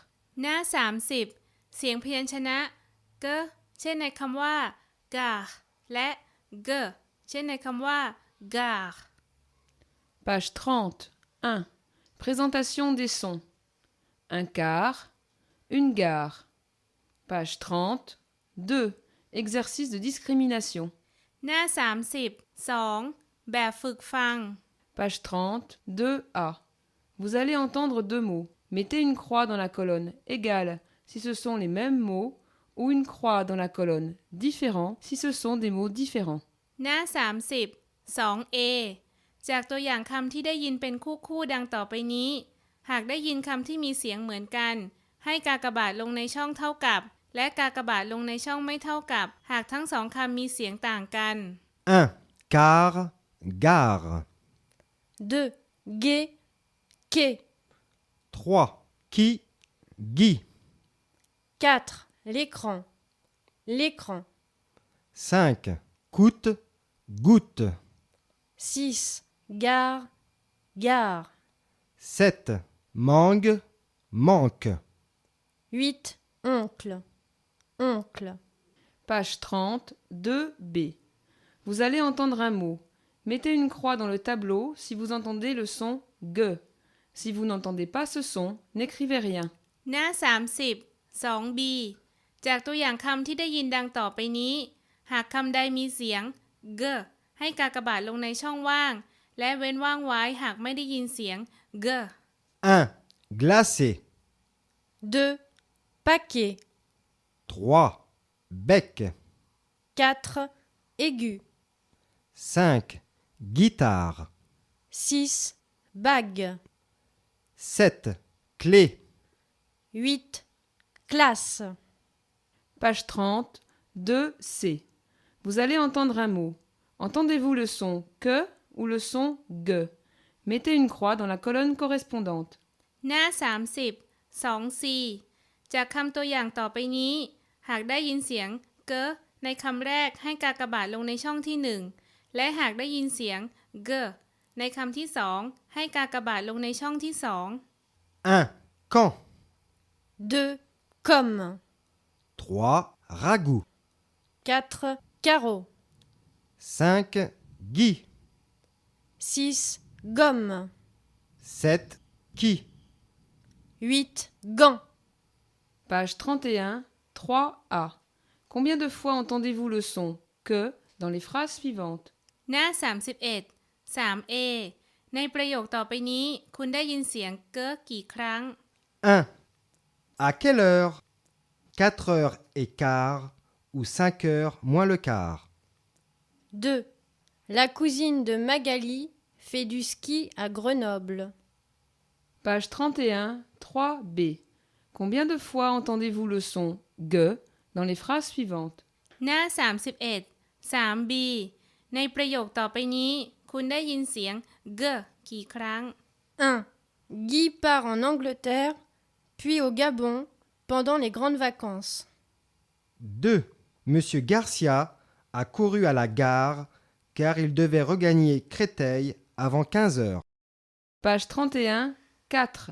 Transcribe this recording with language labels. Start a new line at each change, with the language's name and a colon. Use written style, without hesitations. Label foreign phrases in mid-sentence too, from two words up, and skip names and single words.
Thai: หน้า 30 เสียงพยัญชนะ g เช่นในคำว่า gare และ g เช่นในคำว่า gare.
French: Page 30. 1. Présentation des sons. Un car, une gare. Page 30. 2. Exercice de discrimination.
Thai: หน้า 30 2. แบบฝึกฟัง
French: Page 30. 2a. Vous allez entendre deux mots. Mettez une croix dans la colonne égale si ce sont les mêmes mots ou une croix dans la colonne différent si ce sont des mots différents.
Thai: หน้า 30 2A จากตัวอย่างคำที่ได้ยินเป็นคู่ๆดังต่อไปนี้ หากได้ยินคำที่มีเสียงเหมือนกัน ให้กากบาทลงในช่องเท่ากับ และกากบาทลงในช่องไม่เท่ากับ หากทั้งสองคำมีเสียงต่างกัน
French: 1. Car, gare. 2. Gué, quai. 3. Qui, gui. 4. L'écran, l'écran. 5. Coûte, goutte. 6. Gare, gare. 7. Mangue, manque. 8. Oncle. oncle. Page 30, 2b. Vous allez entendre un mot. Mettez une croix dans le tableau si vous entendez le son G. Si vous n'entendez pas ce son, n'écrivez rien.
Thai: หน้า 30 2b จากตัวอย่างคำที่ได้ยินดังต่อไปนี้ หากคำใดมีเสียง g ให้กากบาทลงในช่องว่าง และเว้นว่างไว้หากไม่ได้ยินเสียง g
French: 1. Glacé. 2. Paquet. 3. Bec. 4. Aigu. 5. Guitare. 6. Bague. 7. Clé. 8. Classe. Page 30, 2c. Vous allez entendre un mot. Entendez-vous le son que ou le son G? Mettez une croix dans la colonne correspondante.
Thai: หน้า 30 2c จากคำตัวอย่างต่อไปนี้ หากได้ยินเสียง g ในคำแรกให้กากบาทลงในช่องที่ 1 และหากได้ยินเสียง g ในคำที่ 2 ให้กากบาทลงในช่องที่ 2
French: 1. Camp. 2. Comme. 3. Ragoût. 4. Carreau. 5. Gui. 6. Gomme. 7. Qui. 8. Gants. Page 31, 3a. Combien de fois entendez-vous le son que dans les phrases suivantes?
Thai: หน้า 31 3a ในประโยคต่อไปนี้ คุณได้ยินเสียง g กี่ครั้ง
French: 1. À quelle heure? 4h15 ou 5h moins le quart. 2. La cousine de Magali fait du ski à Grenoble. Page 31, 3b. Combien de fois entendez-vous le son G dans les phrases suivantes?
Thai: หน้า 31 3b ในประโยคต่อไปนี้ คุณได้ยินเสียง g กี่ครั้ง
French: 1. Guy part en Angleterre, puis au Gabon pendant les grandes vacances. 2. Monsieur Garcia a couru à la gare car il devait regagner Créteil avant 15 heures. Page 31, 4.